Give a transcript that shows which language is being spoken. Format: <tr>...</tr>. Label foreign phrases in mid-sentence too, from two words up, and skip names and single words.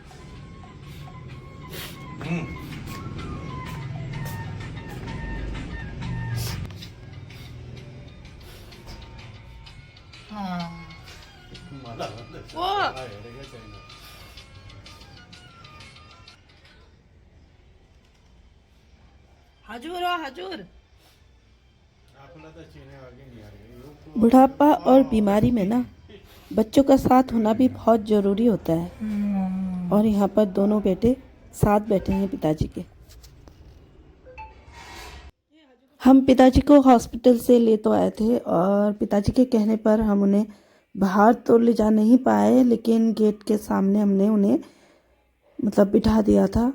<ne>ओ हेरेकै छैन हजुर हो हजुर। आफूलाई त चिने अघि नि अरे</ne> <hi>बुढ़ापा और बीमारी में ना बच्चों का साथ होना भी बहुत ज़रूरी होता है। और यहाँ पर दोनों बेटे साथ बैठे हैं पिताजी के। हम पिताजी को हॉस्पिटल से ले तो आए थे और पिताजी के कहने पर हम उन्हें बाहर तो ले जा नहीं पाए, लेकिन गेट के सामने हमने उन्हें मतलब बिठा दिया था।</hi>